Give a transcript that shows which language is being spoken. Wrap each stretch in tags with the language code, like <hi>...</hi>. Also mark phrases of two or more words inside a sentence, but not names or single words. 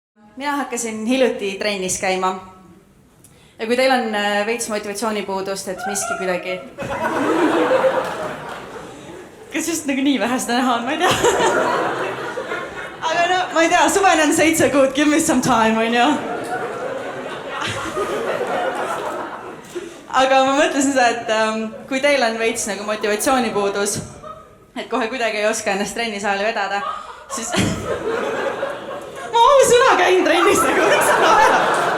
<et>Mina hakkasin hiljuti trennis käima. Ja kui teil on veits motivatsioonipuudust, et miski kuidagi... Kas just nagu nii vähe seda näha on, ma ei tea. Aga no, ma ei tea, suven on 7 kuud,</et> <en>give me some time,</en> <et>on ju. Aga ma mõtlesin seda, et kui teil on veits nagu motivatsioonipuudus, et kohe kuidagi ei oska ennast trennisaali vedada, siis... Ma ausõna käin trennis nagu, miks sa naerad?</et>